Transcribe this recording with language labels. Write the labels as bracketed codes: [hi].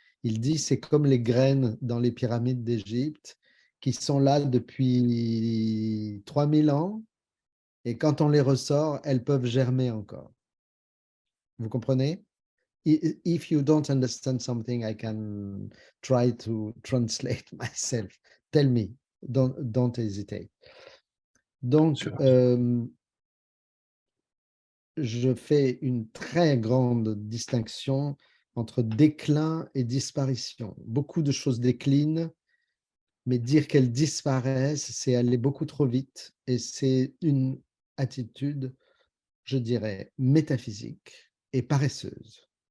[fr] Il dit c'est comme les graines dans les pyramides d'Égypte qui sont là depuis 3000 ans et quand on les ressort, elles peuvent germer encore. Vous comprenez? [en] If you don't understand something, I can try to translate myself. Tell me, don't hesitate. [fr] Donc, je fais une très grande distinction entre déclin et disparition. Beaucoup de choses déclinent, mais dire qu'elles disparaissent, c'est aller beaucoup trop vite et c'est une attitude, je dirais, métaphysique et paresseuse.